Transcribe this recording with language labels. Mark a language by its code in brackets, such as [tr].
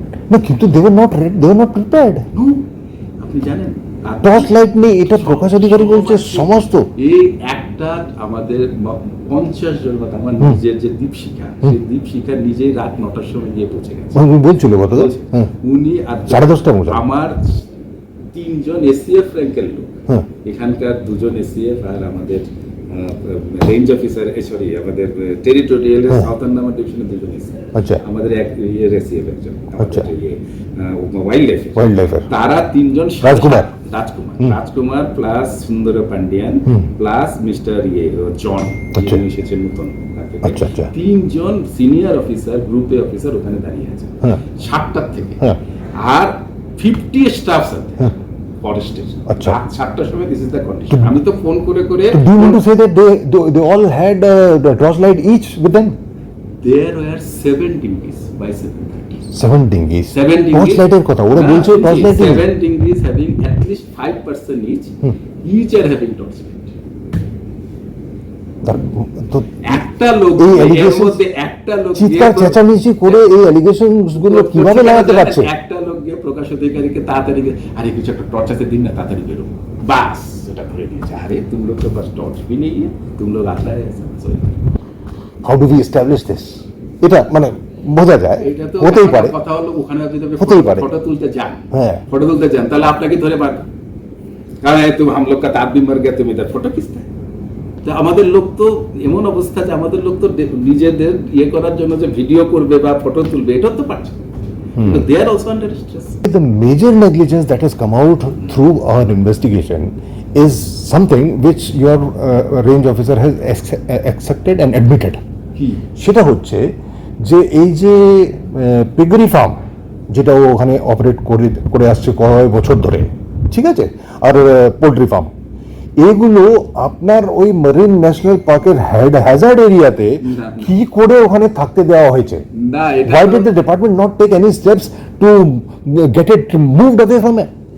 [en] No, [bn] কিন্তু [en] they were not prepared. [bn] No, আপনি জানেন টর্চ লাইট নেই, এটা প্রকাশ অধিকারী বলছে সমস্ত। এই একটা আমাদের 50 জন মতো আমার নিজের যে দীপশিখা, সেই দীপশিখা নিজেই রাত 9টার সময় গিয়ে পৌঁছে গেছে। আমি বলছিল কত? উনি আর 10:30 মতো। আমার 3জন এসিএফ র্যাঙ্কের লোক, হ্যাঁ। এখানকার 2জন এসিএফ আর আমাদের রেঞ্জ অফিসার, সরি আমাদের টেরিটোরিয়াল সাউথ আন্দামান ডিভিশনের 2জন এসিএফ, আচ্ছা। আমাদের এক এসিএফ একজন, আচ্ছা। ওয়াইল্ড লাইফ, লাইফের তারা 3জন রাজকুমার। রাজকুমার প্লাস সুন্দর পান্ডিয়ান প্লাস মিস্টার জন এসেছেন নতুন তিনজন সিনিয়র অফিসার গ্রুপে অফিসার ওখানে দাঁড়িয়ে আছে 7টার থেকে আর 50 স্টাফ সাথে ফরেস্টের 7টার সময় [en] this is the condition [bn] আমি তো ফোন করে [en] do you mean to say that they all had the torchlight each with them? There were 7 dinghies by 7:30. 7 dinghies. 7 dinghies. [bn] Torchlighter কথা ওরা বলছে torchlight [en] 7 dinghies having at least 5% each. Each are having torchlight. [bn] তো একটা লোক এর মধ্যে একটা লোক চিৎকার চেঁচামেচি করে এই অ্যালিগেশনস গুলো কিভাবে লাগাতে পারছে? একটা লোক গিয়ে প্রকাশ অধিকারীকে তাড়াতাড়ি আরে কিছু একটা টর্চ আছে দিন না তাড়াতাড়ি বেরো বাস এটা ধরে নিয়েছে আরে তুমি লোক তো বাস টর্চ [hi] भी नहीं है तुम लोग आता है [en] How do we establish this? [bn] এটা মানে বোঝা যায় হতেই পারে কথা হলো ওখানে যদি হতেই পারে ফটো তুলতে যান হ্যাঁ ফটো তুলতে যান তাহলে আপনাকে ধরে পারবে কারণ তুমি [hi] हम लोग का आदमी मर गया तुम इधर फोटो खींचते [bn] তো আমাদের লোক তো এমন অবস্থা যে আমাদের লোক তো নিজেদের ইয়ে করার জন্য যে ভিডিও করবে বা ফটো তুলবে এটা তো পারছে [en] So they are also under stress. The major negligence that has come out through our investigation is something which your range officer has accepted and admitted. [bn] সেটা হচ্ছে যে এই যে পিগরি ফার্ম যেটা ওখানে অপারেট করে আসছে কয়েক বছর ধরে ঠিক আছে আর পোল্ট্রি ফার্ম এগুলো আপনার ওই মেরিন ন্যাশনাল পার্কের হ্যাজার্ড এরিয়াতে কি করে ওখানে থাকতে দেওয়া হয়েছে [en] why did the department not take any steps to get it moved away from there